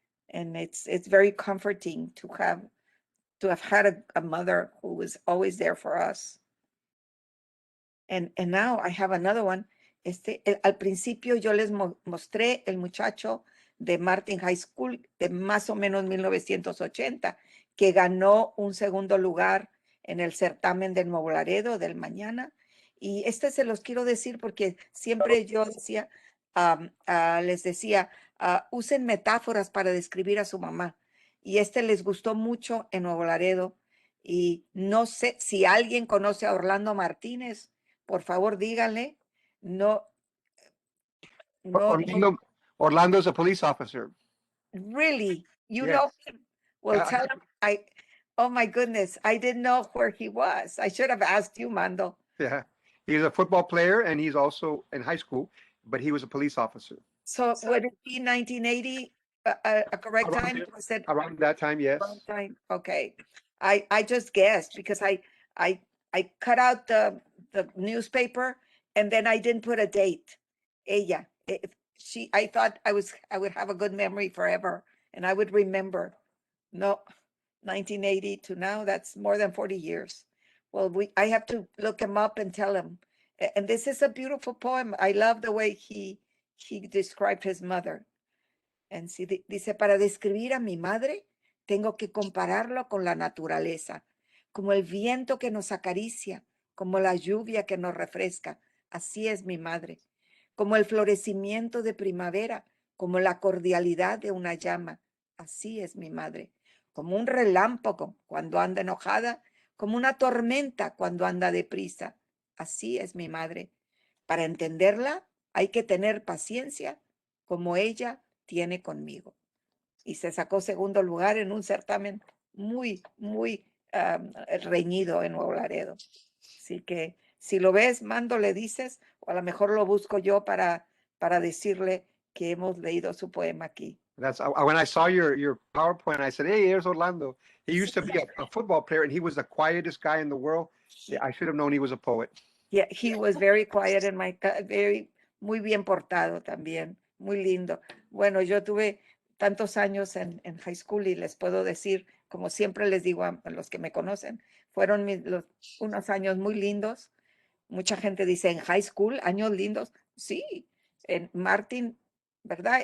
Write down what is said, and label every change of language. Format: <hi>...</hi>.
<en>And it's very comforting to have had a mother who was always there for us. And now I have another one.</en> <es>Al principio yo les mostré el muchacho de Martin High School de más o menos 1980, que ganó un segundo lugar en el certamen del Nuevo Laredo del mañana. Y se los quiero decir porque siempre yo decía, les decía, usen metáforas para describir a su mamá. Y les gustó mucho en Nuevo Laredo. Y no sé si alguien conoce a Orlando Martínez. Por favor, díganle. No,</es> <en>Orlando's a police officer. really, you Yes. know him. Well, Yeah, tell him oh my goodness, I didn't know where he was. I should have asked you, Mando. Yeah. He's a football player and he's also in high school, but he was a police officer. So would it be 1980 a correct time? Was it Around that time, yes. wrong time? Okay. I just guessed because I cut out the newspaper and then I didn't put a date. Ella. I thought I would have a good memory forever and I would remember. No, 1980 to now, that's more than 40 years. Well, I have to look him up and tell him. And this is a beautiful poem. I love the way he described his mother.</en> <es>And dice, para describir a mi madre, tengo que compararlo con la naturaleza, como el viento que nos acaricia, como la lluvia que nos refresca. Así es mi madre. Como el florecimiento de primavera, como la cordialidad de una llama. Así es mi madre. Como un relámpago cuando anda enojada, como una tormenta cuando anda deprisa. Así es mi madre. Para entenderla, hay que tener paciencia, como ella tiene conmigo. Y se sacó segundo lugar en un certamen muy, muy reñido en Nuevo Laredo. Así que si lo ves, Mando, le dices, o a lo mejor lo busco yo para decirle que hemos leído su poema aquí.</es> <en>That's when I saw your PowerPoint, I said, hey, here's Orlando. He used to be a football player and he was the quietest guy in the world. I should have known he was a poet. Yeah, he was very quiet and</en> <es>muy bien portado también, muy lindo. Bueno, yo tuve tantos años en high school y les puedo decir, como siempre les digo a los que me conocen, fueron unos años muy lindos. Mucha gente dice, en high school, años lindos. Sí, en Martin, ¿verdad?</es>